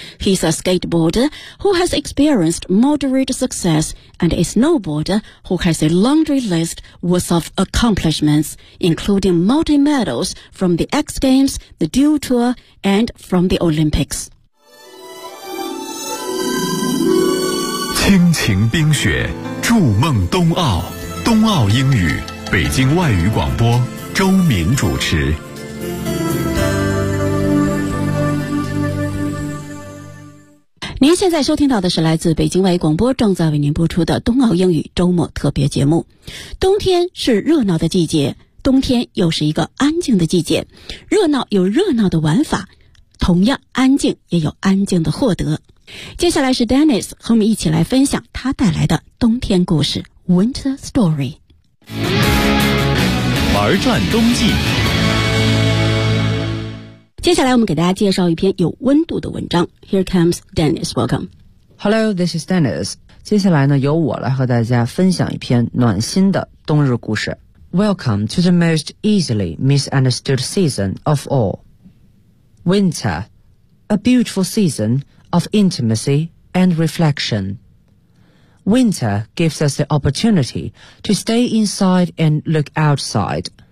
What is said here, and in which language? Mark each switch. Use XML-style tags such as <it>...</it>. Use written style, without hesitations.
<en>He's a skateboarder who has experienced moderate success and a snowboarder who has a laundry list worth of accomplishments, including multi-medals from the X Games, the Dual Tour, and from the Olympics.</en> <zh>亲情冰雪筑梦冬奥，冬奥英语，北京外语广播，周敏主持。您现在收听到的是来自北京外语广播正在为您播出的冬奥英语周末特别节目。冬天是热闹的季节，冬天又是一个安静的季节，热闹有热闹的玩法，同样安静也有安静的获得。接下来是 Dennis 和我们一起来分享他带来的冬天故事</zh> <en>Winter Story。</en> <zh>玩转冬季，接下来我们给大家介绍一篇有温度的文章。</zh> <en>Here comes Dennis, welcome. Hello, this is Dennis.</en> <zh>接下来呢，由我来和大家分享一篇暖心的冬日故事。</zh> <en>Welcome to the most easily misunderstood season of all. Winter, a beautiful season of intimacy and reflection. Winter gives us the opportunity to stay inside and look outside.</en>